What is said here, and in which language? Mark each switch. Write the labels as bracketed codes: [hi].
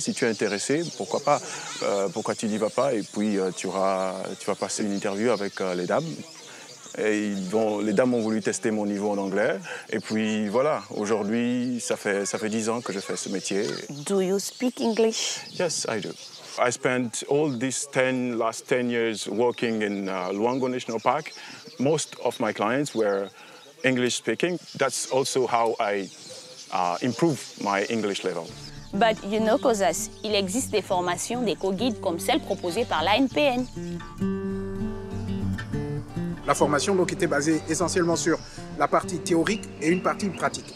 [fr] Si tu es intéressé, pourquoi pas, pourquoi tu n'y vas pas? Et puis tu vas passer une interview avec les dames. Et les dames ont voulu tester mon niveau en anglais. Et puis voilà, aujourd'hui, ça fait 10 ans que je fais ce métier. [en] Do you speak English? Yes, I do. I spent all these last 10 years working in Luango National Park. Most of my clients were English speaking. That's also how I improve my English level. But you know, [fr] Cosas, il existe des formations d'éco-guide comme celle proposée par l'ANPN. La formation donc, était basée essentiellement sur la partie théorique et une partie pratique.